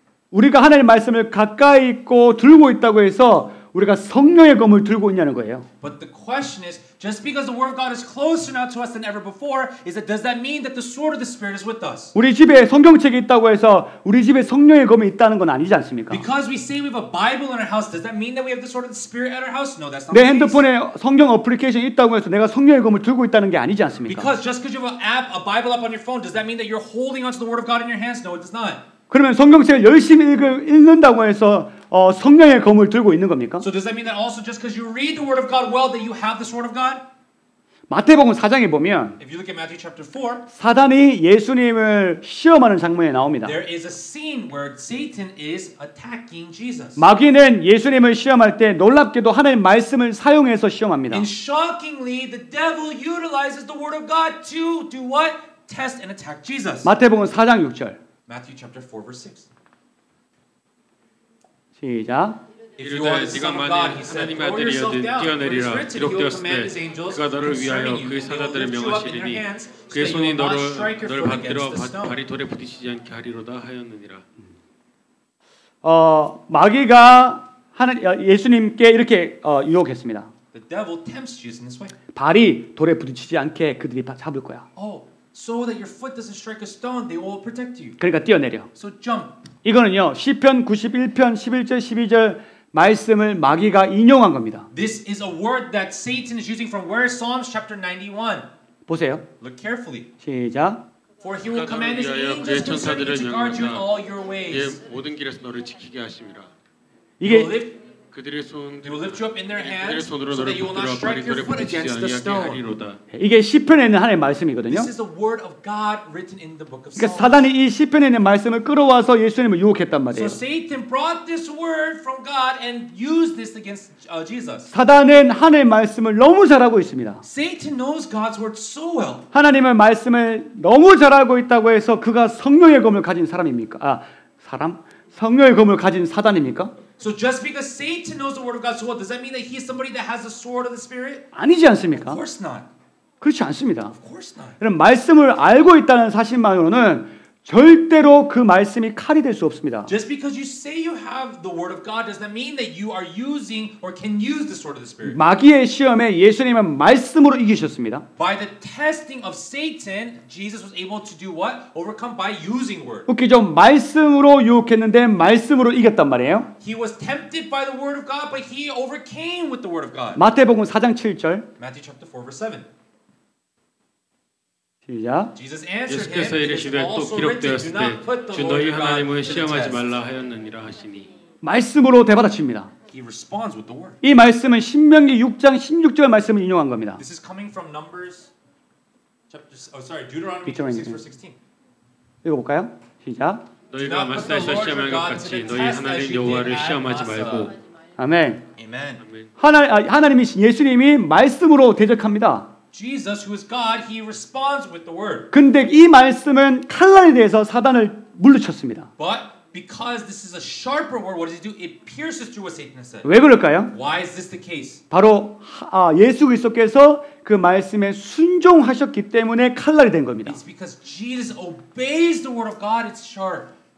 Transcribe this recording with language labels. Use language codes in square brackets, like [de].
[ko] 우리가 하나님의 말씀을 가까이 있고 들고 있다고 해서 우리가 성령의 검을 들고 있냐는 거예요. [en] But the question is, just because the word of God is closer now to us than ever before, does that mean that the sword of the Spirit is with us? [ko] 우리 집에 성경책이 있다고 해서 우리 집에 성령의 검이 있다는 건 아니지 않습니까? [en] Because we say we have a Bible in our house, does that mean that we have the sword of the Spirit at our house? No, that's not [ko] 내 [en] the case. [ko] 핸드폰에 성경 어플리케이션이 있다고 해서 내가 성령의 검을 들고 있다는 게 아니지 않습니까? [en] Because just because you have an app, a Bible app on your phone, does that mean that you're holding onto the word of God in your hands? No, it does not. [ko] 그러면 성경책을 열심히 읽는다고 해서 성령의 검을 들고 있는 겁니까? [en] So does that mean that also just because you read the word of God well that you have the sword of God? [ko] 마태복음 4장에 보면 [en] If you look at Matthew chapter 4, [ko] 사단이 예수님을 시험하는 장면이 나옵니다. [en] there is a scene where Satan is attacking Jesus. [ko] 마귀는 예수님을 시험할 때 놀랍게도 하나님의 말씀을 사용해서 시험합니다. [en] And shockingly, the devil utilizes the word of God to do what? Test and attack Jesus. [ko] 마태복음 4장 6절. [en] Matthew chapter 4 verse 6. [ko] 시작. [en] If you are the son of God, he said, throw yourself down. For it is written, he will command his angels concerning you, and they will lift you up in their hands, so that you will not strike your foot against the stone. [ko] 발이 돌에 부딪히지 않게 하리로다 하였느니라. 마귀가 예수님께 이렇게 유혹했습니다. [en] The devil tempts Jesus in this way. [ko] 발이 돌에 부딪히지 않게 그들이 잡을 거야. [en] Oh, so that your foot doesn't strike a stone, they will protect you. [ko] 그러니까 뛰어내려. [en] So jump. [ko] 이거는요 시편 91편 11절 12절 말씀을 마귀가 인용한 겁니다. [en] This is a word that Satan is using from where? Psalms chapter 91. [ko] 보세요. [en] Look carefully. [ko] 시작. [en] For he will command his angels concerning you to guard you in all your ways. [ko] 모든 길에서 너를 지키게 하심이라. 이게 그들의 손 [en] They will lift you up in their hands so [ko] 손으로 [en] that you will not [ko] 붙들어 발이 [en] strike your [ko] 돌에 [en] foot [ko] 부딪히지 [en] against the [ko] 않게 [en] stone. [ko] 하리로다. 이게 시편에 있는 하나님의 말씀이거든요. [en] This is the word of God written in the book of [ko] 그러니까 [en] Psalms. [ko] 사단이 이 시편에 있는 말씀을 끌어와서 예수님을 유혹했단 말이에요. [en] So Satan brought this word from God and used this against Jesus. [ko] 사단은 하나님의 말씀을 너무 잘하고 있습니다. [en] Satan knows God's word so well. [ko] 하나님의 말씀을 너무 잘하고 있다고 해서 그가 성령의 검을 가진 사람입니까? 성령의 검을 가진 사단입니까? [en] So just because Satan knows the word of God so well, does that mean that he's somebody that has the sword of the Spirit? [ko] 아니지 않습니까? [en] Of course not. [ko] 그렇지 않습니다. [en] Of course not. [ko] 그럼 말씀을 알고 있다는 사실만으로는 절대로 그 말씀이 칼이 될 수 없습니다. [en] Just because you say you have the word of God does that mean that you are using or can use the sword of the Spirit? [ko] 마귀의 시험에 예수님은 말씀으로 이기셨습니다. [en] By the testing of Satan, Jesus was able to do what? Overcome by using word. [ko] 웃기죠? 말씀으로 유혹했는데 말씀으로 이겼단 말이에요. [en] He was tempted by the word of God, but he overcame with the word of God. [ko] 마태복음 4장 7절. [en] Matthew chapter 4 verse 7. [ko] 시작. 예수께서 이르시되 또 기록되었을 때 주 너희 하나님을 시험하지 말라 하였느니라 하시니. 말씀으로 대받아칩니다. [en] He responds with the word. [ko] 이 말씀은 신명기 6장 16절 말씀을 인용한 겁니다. [en] This is coming from Numbers Deuteronomy 6 verse 16. [ko] 읽어볼까요? 시작. 너희가 마사에서 시험할 것 같이 너희 하나님 여호와를 시험하지 말고. 아멘. [en] Amen. [ko] 하나님이 예수님이 말씀으로 대적합니다. [en] Jesus, who is God, he responds with the word. [ko] 근데 이 말씀은 칼날에 대해서 사단을 물리쳤습니다. [en] But because this is a sharper word, what does it do? It pierces through what Satan has said. [ko] 왜 그럴까요? [en] Why is this the case? [ko] 바로 예수 그리스도께서 그 말씀에 순종하셨기 때문에 칼날이 된 겁니다. [en] It's because Jesus obeys the word of God, it's sharp.